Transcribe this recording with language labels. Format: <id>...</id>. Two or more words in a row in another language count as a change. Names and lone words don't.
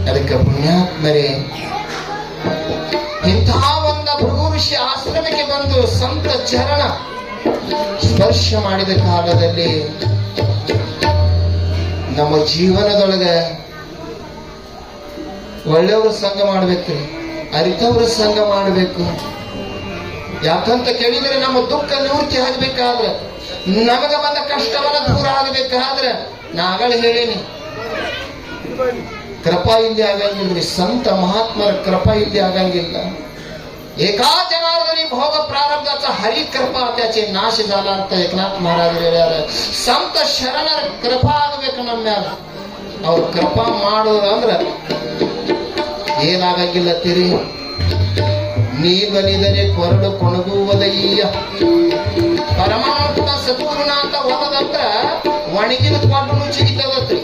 <kn>ಅದಕ್ಕೆ ಪುಣ್ಯಾತ್ಮರೇ, ಇಂಥ ಒಂದು ಭೃಗು ಋಷಿ ಆಶ್ರಮಕ್ಕೆ ಬಂದು ಸಂತ ಚರಣ ಸ್ಪರ್ಶ ಮಾಡಿದ ಕಾಲದಲ್ಲಿ ನಮ್ಮ ಜೀವನದೊಳಗೆ ಒಳ್ಳೆಯವ್ರ ಸಂಘ ಮಾಡ್ಬೇಕ್ರಿ, ಅರಿತವ್ರ ಸಂಘ ಮಾಡಬೇಕು. ಯಾಕಂತ ಕೇಳಿದ್ರೆ ನಮ್ಮ ದುಃಖ ನಿವೃತ್ತಿ ಆಗಬೇಕಾದ್ರೆ, ನಮಗ ಬಂದ ಕಷ್ಟವನ್ನ ದೂರ ಆಗಬೇಕಾದ್ರೆ, ನಾಗಳು ಹೇಳೇನಿ, ಕೃಪಾ ಇಲ್ಲದೆ ಆಗಂಗಿಲ್ರಿ. ಸಂತ ಮಹಾತ್ಮರ ಕೃಪಾ ಇಲ್ಲದೆ ಆಗಂಗಿಲ್ಲ.</kn> <mr>एका जनार्दनी भोग प्रारब्धाचा हरी कृपा त्याचे नाश झाला</mr> <kn>ಅಂತ ಏಕನಾಥ ಮಹಾರಾಜರು ಹೇಳ್ಯಾರ. ಸಂತ ಶರಣರ ಕೃಪಾ ಆಗಬೇಕು ನಮ್ಮ ಮ್ಯಾಲ. ಅವ್ರ ಕೃಪಾ ಮಾಡೋದಂದ್ರ ಏನಾಗಂಗಿಲ್ಲ ತಿರಿ. ನೀವನಿದರೆ ಕೊರಡು ಕೊಣಗುವುದಯ್ಯ. ಪರಮಾತ್ಮ ಸದ್ಗುರುನಾಥ ಹೋಗದಂದ್ರ ಒಣಗಿದ ಕೊಟ್ಟು ಚಿಗಿತದತ್ರಿ.</kn>